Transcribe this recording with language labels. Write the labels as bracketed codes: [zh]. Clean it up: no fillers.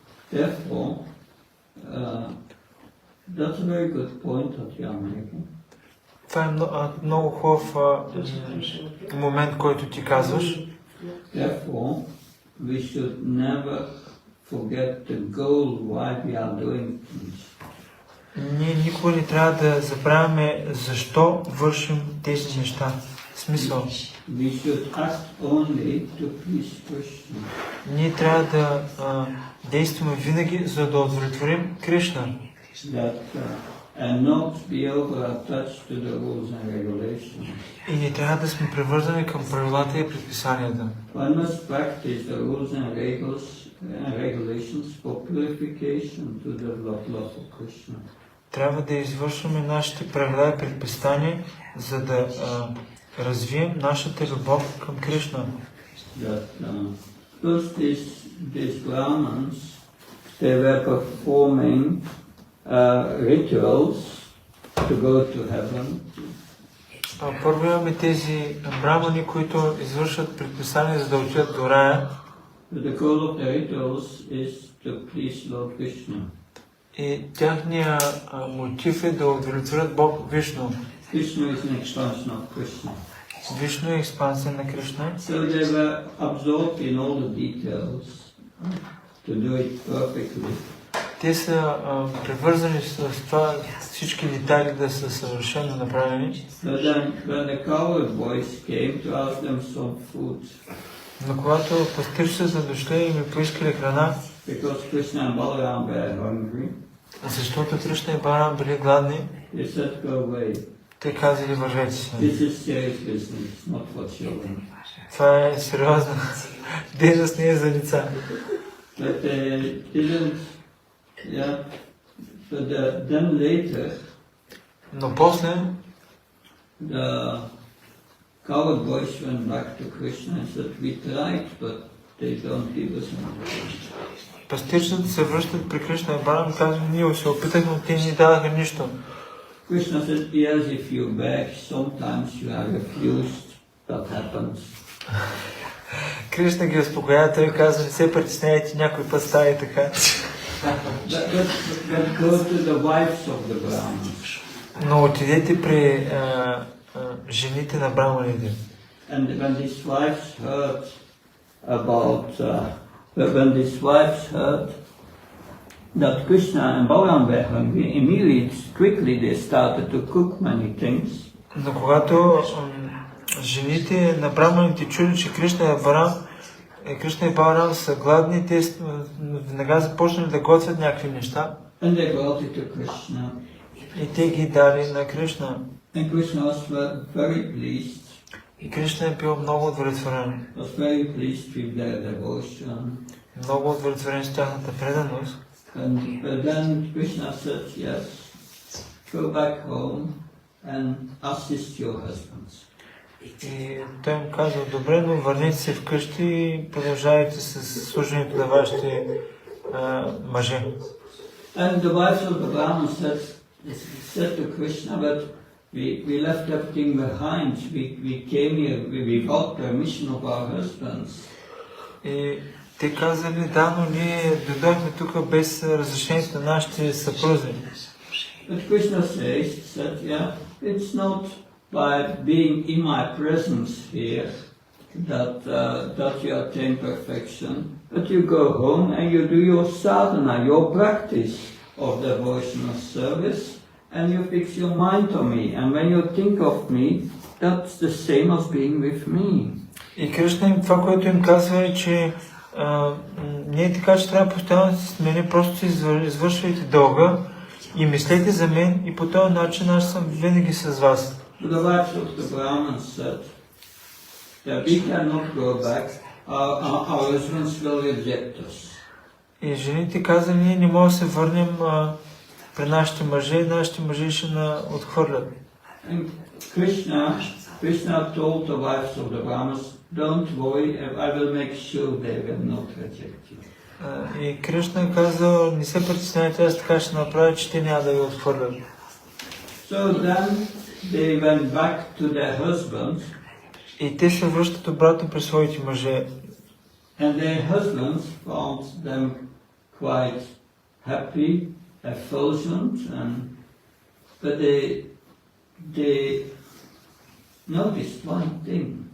[en] Therefore, that's a very good point that you are making. [bg] Това е много хубав момент, който ти казваш. [en] Therefore, we should never forget the goal why we are doing things. [bg] Ние никога не трябва да забравяме защо вършим тези неща. Смисъл. [en] We should act only to please Krishna. [bg] Ние трябва да действаме винаги, за да удовлетворим Кришна. [en] And not be over-attached to the rules and regulations. [bg] И не трябва да сме привързани към правилата и предписанията. [en] One must practice the rules and regulations for purification to develop love for Krishna. [bg] Трябва да извършваме нашите правила и предписания, за да развием нашата любов към Кришна. [en] First, these Brahmins, they were performing rituals to go to heaven. [bg] Първо имаме тези брамани, които извършват предписания, за да отидат до рая. [en] The goal of the rituals is to please Lord Krishna. [bg] И тяхния мотив е да удовлетворят Бог Вишну. [en] Krishna is an expansion of Krishna. [bg] Вишну е експансия на Кришна. [en] So they were absorbed in all the details to do it perfectly. [bg] Те са привързани с това всички детайли да са съвършено направени. [en] But then when the cowherd boys came to ask them some food, [bg] Но когато пастирчета дошли и ми поискали храна, [en] because Krishna and Balaram were hungry, [bg] защото Кришна и Баларам били гладни, [en] they said, go away. [bg] те казали вървете си. [en] This is serious business, not for children. [bg] Това е сериозна дейност, не е за деца. [en] But they didn't, but then later, [bg] Но после [en] the cowherd boys went back to Krishna and said, we tried, but they don't give us anything. [bg] пастирчета се връщат при Кришна и Баларам и казват, ние се опитахме, но те ни дадаха нищо. [en] Krishna said, yes, if you beg, sometimes you are refused, that happens. [bg] Кришна ги успокоява, той казва, не се притесняйте, някой път става и така. [en] But go to the wives of the Brahmins. [bg] Но отидете при жените на браманите. [en] And when these wives heard about, when these wives heard that Krishna and Balaram were hungry, immediately, quickly they started to cook many things. [bg] Но когато жените на браманите чули, че Кришна и Баларам са гладни, те веднага започнали да готвят някакви неща. [en] And they brought it to Krishna. [bg] И те ги дали на Кришна. [en] And Krishna was very pleased. [bg] И Кришна е бил много удовлетворен. [en] Was very pleased with their devotion. [bg] Много удовлетворен с тяхната преданост. [en] But then Krishna said, yes, go back home and assist your husbands. [bg] И той им казал, добре, но върнете се вкъщи и продължавайте с служението на вашите мъже. [en] And the wives of the Brahmins said to Krishna, but we left everything behind. We came here without permission of our husbands. [bg] И те казали, да, но ние дойдохме тук без разрешението на нашите съпрузи. [en] But Krishna said, yeah, it's not by being in my presence here that you attain perfection, but you go home and you do your sadhana, your practice of devotional service, and you fix your mind on me. And when you think of me, that's the same as being with me. [bg] И Кришна им това, което им казва е, че не е така, че трябва постоянно да се смени, просто си извършвайте дълга и мислете за мен и по този начин аз съм винаги с вас. [en] The wives of the Brahmins said that we cannot go back, our husbands will reject us. [bg] И жените казали, ние не можем да се върнем при нашите мъже ще на отхвърлят. [en] And Krishna told the wives of the Brahmins, don't worry, I will make sure they will not reject you. [bg] И Кришна казал, не се притеснявайте, аз така ще направя, че те няма да ви отхвърлят. [en] So then they went back to their husbands, [bg] И те се връщат обратно при своите мъже. [en] and their husbands found them quite happy, effulgent, but they noticed one thing.